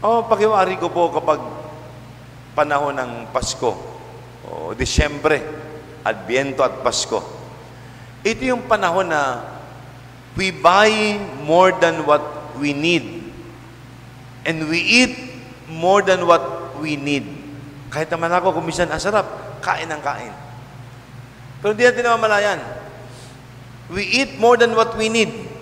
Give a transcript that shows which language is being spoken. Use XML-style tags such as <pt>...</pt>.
<tl>Pakiwari ko po kapag panahon ng Pasko, o Disyembre, Adbyento at Pasko. Ito yung panahon na</tl> <en>we buy more than what we need and we eat more than what we need.</en> <tl>Kahit naman ako, kung minsan ang sarap, kain ang kain. Pero hindi natin namamalayan.</tl> <en>We eat more than what we need.</en>